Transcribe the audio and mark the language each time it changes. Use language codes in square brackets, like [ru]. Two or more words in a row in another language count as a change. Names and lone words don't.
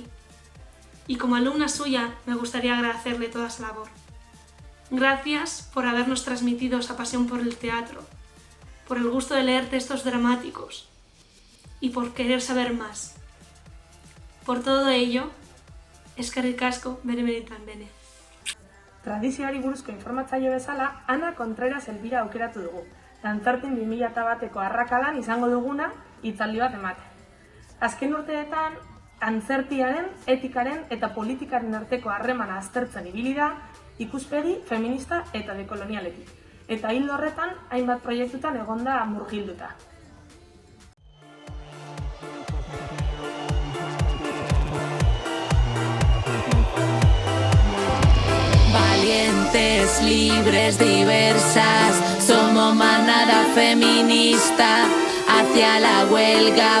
[es] Y como alumna suya me gustaría agradecerle toda esa labor. Gracias por habernos transmitido esa pasión por el teatro, por el gusto de leer textos dramáticos y por querer saber más. Por todo ello, [eu] eskerrik asko benetan bene. Tradizioari buruzko informatzaile bezala, Ana Contreras Elbira aukeratu dugu. Dantzartin 2001eko arrakalan izango duguna hitzaldi bat ematen. Azken urteetan, antzertiaren, etikaren eta politikaren arteko harremana aztertzen ibili da, ikuspegi feminista eta dekolonialetik. Eta hildo horretan, hainbat proiektutan egonda murgilduta. [es] Valientes, libres, diversas, somos manada feminista, hacia la huelga.